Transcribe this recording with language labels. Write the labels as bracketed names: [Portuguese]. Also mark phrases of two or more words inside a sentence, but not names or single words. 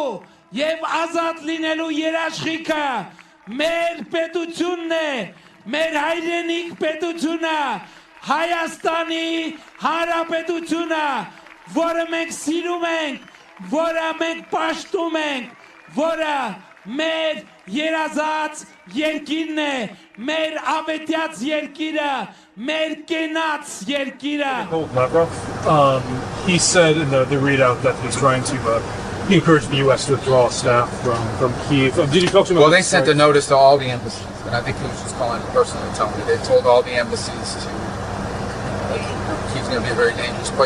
[Armenian] եւ ազատ լինելու երաշխիքը մեր պետությունն է, մեր հայրենիք պետությունը, Հայաստանի Հանրապետությունը, որը մենք սիրում ենք, որը մենք պաշտում ենք, որը մեր երազած երկիրն է, մեր ավետյաց երկիրը, մեր կենաց երկիրը. [English] He said in the readout that he's trying to encourage the U.S. to withdraw staff from Kyiv. Did you talk to him? Well, they sent a notice to all the embassies, and I think he was just calling personally to tell me. They told all the embassies to Kyiv's going to be a very dangerous place.